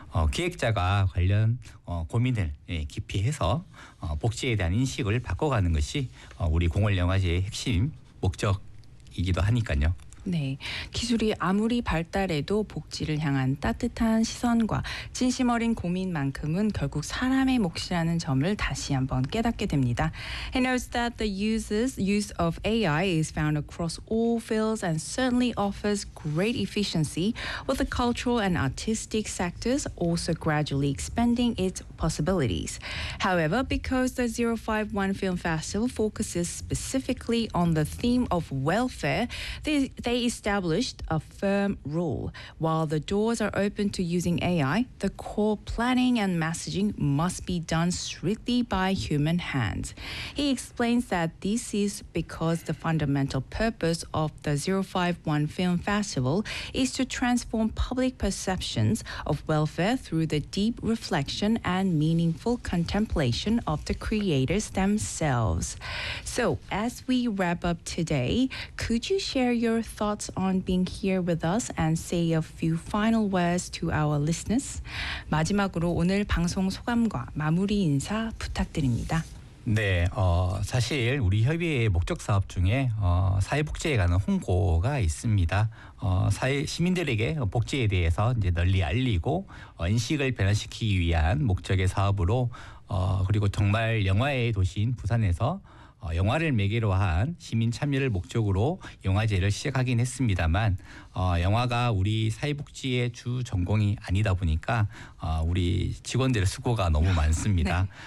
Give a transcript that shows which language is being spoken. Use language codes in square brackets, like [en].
[ko] 기획자가 관련 고민을 깊이 해서 복지에 대한 인식을 바꿔가는 것이 우리 공을영화제의 핵심 목적이기도 하니까요. 네. 기술이 아무리 발달해도 복지를 향한 따뜻한 시선과 진심 어린 고민만큼은 결국 사람의 몫이라는 점을 다시 한번 깨닫게 됩니다. [en] He knows that the use of AI is found across all fields and certainly offers great efficiency, with the cultural and artistic sectors also gradually expanding its possibilities. However, because the 051 Film Festival focuses specifically on the theme of welfare, they established a firm rule. While the doors are open to using AI, the core planning and messaging must be done strictly by human hands. He explains that this is because the fundamental purpose of the 051 Film Festival is to transform public perceptions of welfare through the deep reflection and meaningful contemplation of the creators themselves. So, as we wrap up today, could you share your thoughts on being here with us and say a few final words to our listeners? [ko] 마지막으로 오늘 방송 소감과 마무리 인사 부탁드립니다. 네, 사실 우리 협의회의 목적 사업 중에 사회복지에 관한 홍보가 있습니다. 시민들에게 복지에 대해서 이제 널리 알리고 인식을 변화시키기 위한 목적의 사업으로 그리고 정말 영화의 도시인 부산에서 영화를 매개로 한 시민 참여를 목적으로 영화제를 시작하긴 했습니다만 영화가 우리 사회복지의 주 전공이 아니다 보니까 우리 직원들의 수고가 너무 많습니다. 네.